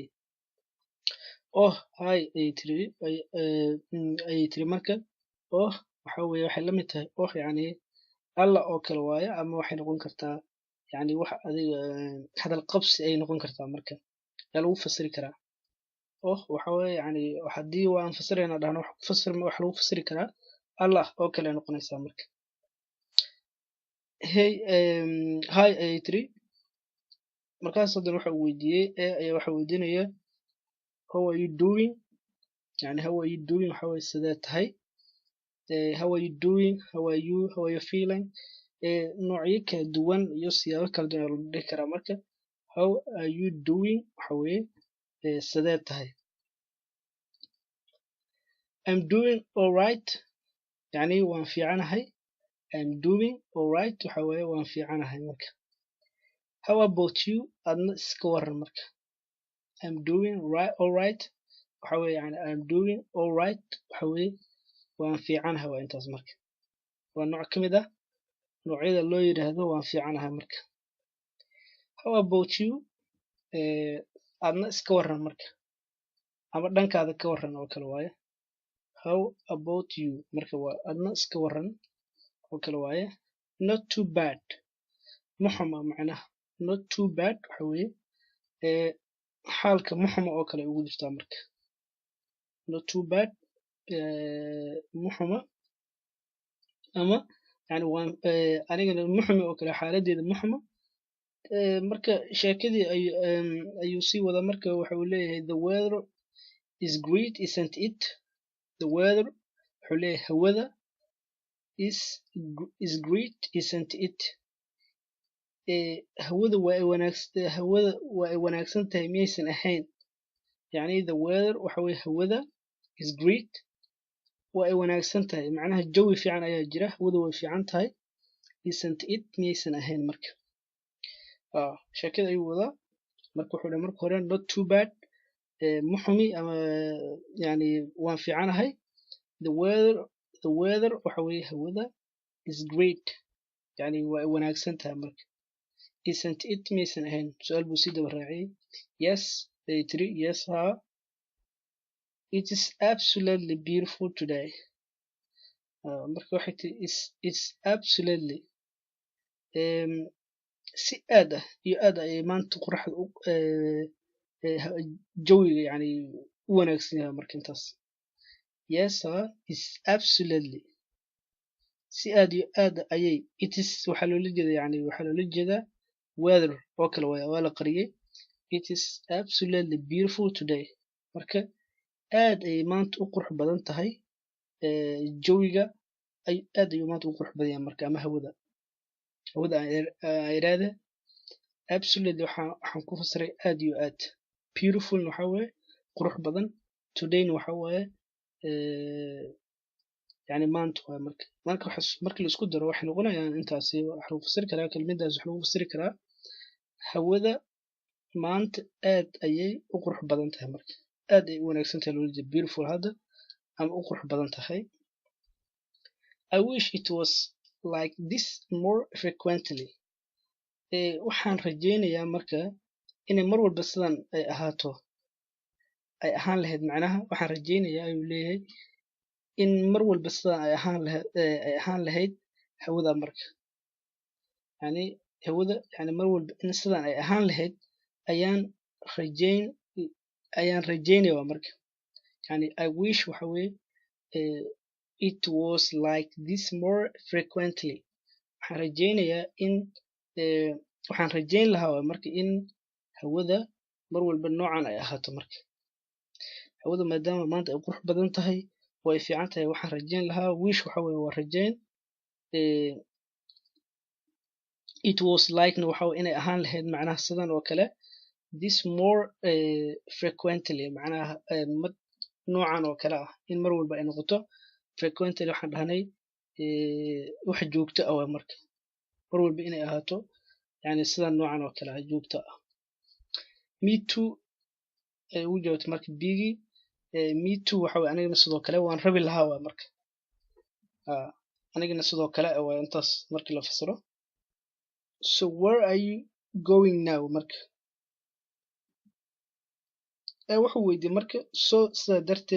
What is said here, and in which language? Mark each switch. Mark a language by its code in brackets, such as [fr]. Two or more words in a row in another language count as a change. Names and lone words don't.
[so] Oh hi ay tiri marka oh waxa weeye waxay la mid tahay oh yani alla oo kale waaye ama waxay noqon kartaa yani wax adiga hadal qabsi ay noqon kartaa marka yaa lagu fasiri karaa. Oh waxa weeye yani haddii waan fasirayna dhahno wax lagu fasiri karaa allah oo kale noqonaysaa marka. [en] Hey hi [so] ay tiri markaas haddana waxa uu weydiiyey ayaa waxa weydiinaya [en] how are you doing [so] yani [en] how are you doing [so] waxa weeye sidee tahay. [en] How are you doing how are you feeling [so] noocyo kala duwan iyo siyaabo kala duwan lagu dhihi karaa marka [en] how are you doing [so] waxa weeye sidee tahay. [en] I'm doing all right [so] yani waan fiicanahay. [en] I'm doing all right [so] waxa weeye waan fiicanahay marka. [en] How about you [so] adna iska waran marka [en] I'm doing all right [so] waxa weeye yani [en] I'm doing all right [so] waxa weeye waan fiicanahay waa intaas marka waa nooc ka mid ah noocyada loo yiraahdo waan fiicanahay marka. [en] How about you [so] adna iska waran marka ama dhankaada ka waran oo kale waaye. [en] How about you [so] marka waa adna iska waran oo kale waaye. [en] Not too bad [so] muxuma macnaha [en] not too bad [so] waxa weeye xaalka muxuma oo kale ugu jirtaa marka [en] not too bad [so] muxuma ama yani waan anigana muxuma oo kale xaaladeeda muxuma. Marka sheekadii ayuu sii wada marka waxa uu leeyahay [en] the weather is great isn't it. The weather [so] wuxuu leeyahay hawada [en] is great isn't it. [so] Hawada waa ay wanaagsan tahay miyaysan ahayn yani [en] the weather [so] waxa weeye hawada [en] is great [so] waa ay wanaagsan tahay macnaha jawi fiican ayaa jira hawada way fiican tahay [en] isn't it [so] miyaysan ahayn marka. Sheekada ayuu wadaa marka wuxuu dhahay marka hore [en] not too bad [so] muxumi ama yani waan fiicanahay. [en] The weather [so] waxa weeye hawada [en] is great [so] yani waa ay wanaagsan tahay marka. [en] Isn't it [so] miyaysan ahayn su-aal buu sii daba raaciyay. [en] Yes [so] ay tiri [en] yes ha it is absolutely beautiful today. [so] Marka waxay tiri [en] it's absolutely [so] si aad ah iyo aad ayay maanta qoraxda jawiga yani u wanaagsan yahay marka intaas. [en] Yes ha it's absolutely [so] si aad iyo aad ayay [en] it is [so] waxa loola jeeda yani waxa loola jeedaa weather oo kale waa la qariyay. [en] It is absolutely beautiful today [so] marka aad ayay maanta u qurux badan tahay jawiga aad ayuu maanta u qurux badan yahay marka ama hawada ayraada absolutely waxaan ku fasiray aad iyo aad. Beautiful waxa weeye qurux badan today waxa weeye yani maanta waa marka markii la isku daro waxay noqonayaan intaasi wax lagu fasiri karaa kelmadaas wax lagu fasiri karaa hawada maanta aad ayay u qurux badan tahay marka aad ay u wanaagsan tahay loola jeeda beautiful hadda ama u qurux badan tahay. [en] I wish it was like this more frequently. [so] Waxaan rajaynayaa marka inay mar walba sidan ay ahaato ay ahaan lahayd macnaha waxaan rajaynayaa ayuu leeyahay in mar walba sidan ay ahaan lahayd hawada marka yani hawada yani mar walba in sidan ay ahaan lahayd ayaan rajaynaya marka yani [en] I wish [so] waxa weeye [en] it was like this more frequently. [so] Waxaan rajaynayaa in waxaan rajayn lahaa marka in hawada mar walba noocan ay ahaato marka hawada maadaama maanta ay qurux badan tahay oo ay fiican tahay waxaan rajayn lahaa wish waxa weeye waa rajayn [en] it was like [so] waxa weeye inay ahaan lahayd macnaha sidan oo kale [en] this more frequently [so] macnaha noocan oo kale ah in mar walba ay noqoto frequently waxaan dhahnay wax joogto ah marka mar walba inay ahaato yani sidan noocan oo kale ah joogto ah. [en] Me too [so] ay ugu jawaabto marka bigi [en] me too [so] waxa weeye anigana sidoo kale waan rabi lahaa waa marka anigana sidoo kale waa intaas markii la fasiro. [en] So where are you going now [so] marka wuxuu weydiiyey marka so sida darteed